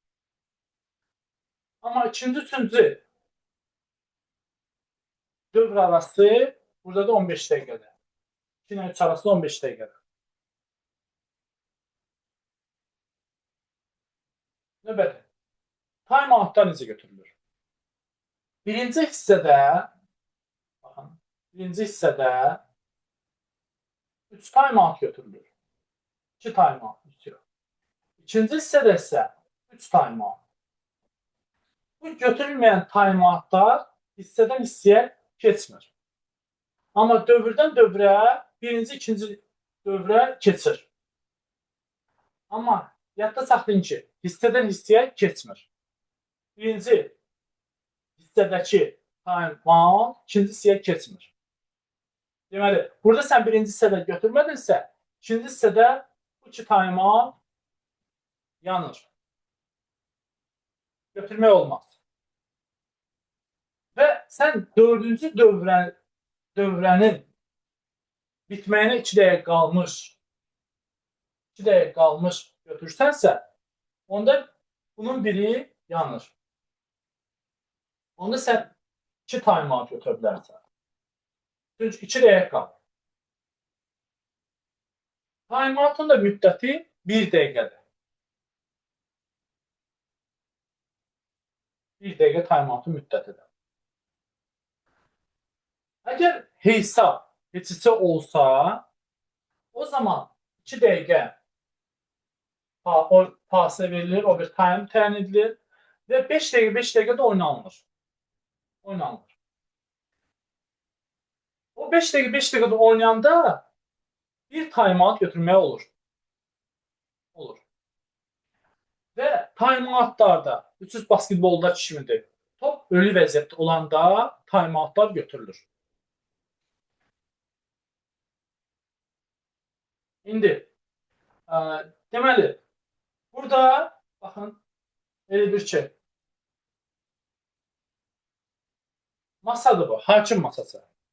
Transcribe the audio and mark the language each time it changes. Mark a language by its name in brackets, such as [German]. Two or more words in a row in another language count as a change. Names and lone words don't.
[Azerbaijani] Amma ikinci, üçüncü dövr arası burada da 15 dəqiqədir. 2 ilə 3 arası 15 dəqiqədir. Növbəti. Time-outlar necə götürülür? Birinci hissədə 3 time-out götürülür. 2 time-out bitiyor. İkinci hissədə isə 3 time-out. Bu götürülməyən time-outlar hissədən hissəyə keçmir. Amma dövrdən dövrə birinci, ikinci dövrə keçir. Amma yadda saxlayın ki, hissədən hissəyə keçmir. Birinci hissədəki time-out ikinci hissəyə keçmir. Deməli, burada sən birinci hissədə götürmədinsə, ikinci hissədə bu iki time-out yanır. götürmək olmaz. Və sən 4-cü dövrənin bitməyinə 2 dəqiqə qalmış, 2 dəqiqə qalmış götürsənsə, onda bunun biri yanır. Onda sən 2 time-out götürə bilərsən. Çünki 2 dəqiqə qalır. Time-out'un da müddəti 1 dəqiqədir. 1 dəqiqə time-out'un müddətidir. Əgər hesab heç olsa, o zaman 2 dəqiqə fasilə verilir, overtime təyin edilir və 5 dəqiqə də oynanılır. O 5 dəqiqə də oynayanda bir time-out götürmək olur. Və time-outlarda, üç basketbolda kişimidir. Top ölü vəziyyətdə olanda time-outlar götürülür. İndi, deməli, burada, baxın, elə bir ki, masadır bu, hakim masası.